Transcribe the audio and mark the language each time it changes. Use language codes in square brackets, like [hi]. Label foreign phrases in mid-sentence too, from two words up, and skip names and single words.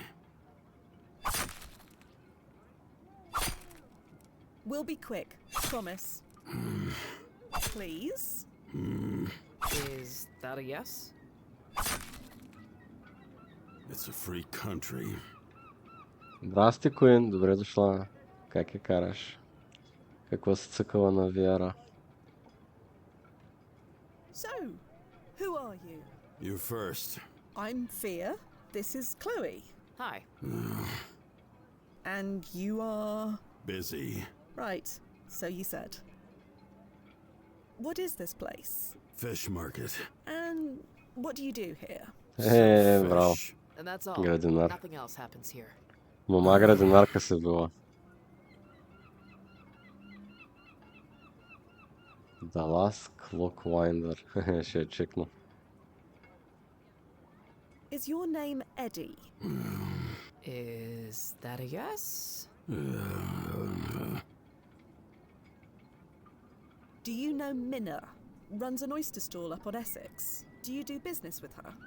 [en] We'll be quick, promise. Please? Is that a yes? It's a free country. [bg] Здрасти, Куин, добре дошла. Как я караш? Какво се цъкала на VR-а? [en] So, who are you? You first. I'm Fia. This is Chloe. Hi. And you are... Busy. Right, so you said. What is this place? Fish market. And what do you do here? [bg] Браво. [en] And that's all. [bg] Градинар. [en] Nothing else happens here. [bg] Мома градинарка се била. Далас Клоквайндър. Ще я чекна. [en] Is your name Eddie? Is that a yes? Do you know Minna? Runs an oyster stall up on Essex. Do you do business with her?